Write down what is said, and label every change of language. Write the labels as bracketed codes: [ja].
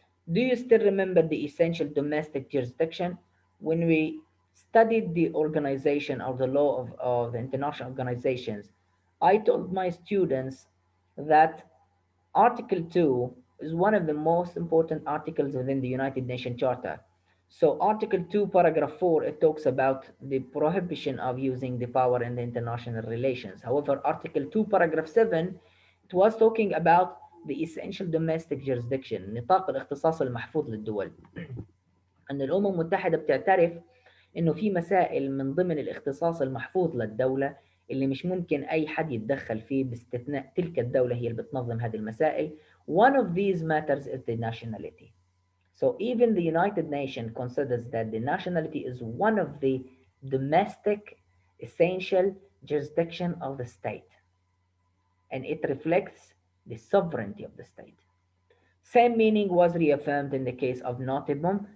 [en] Do you still remember the essential domestic jurisdiction? When we studied the organization or the law of the international organizations, I told my students that Article 2 is one of the most important articles within the United Nations Charter. So Article 2, Paragraph 4, it talks about the prohibition of using the power in the international relations. However, Article 2, Paragraph 7, it was talking about the essential domestic jurisdiction, [ar] نطاق الاختصاص المحفوظ للدول. أن الأمم المتحدة بتعترف إنه في مسائل من ضمن الاختصاص المحفوظ للدولة اللي مش ممكن أي حد يتدخل فيه باستثناء تلك الدولة هي اللي بتنظم هذه المسائل. [en] One of these matters is the nationality. So even the United Nations considers that the nationality is one of the domestic essential jurisdiction of the state, and it reflects the sovereignty of the state. Same meaning was reaffirmed in the case of Nottingham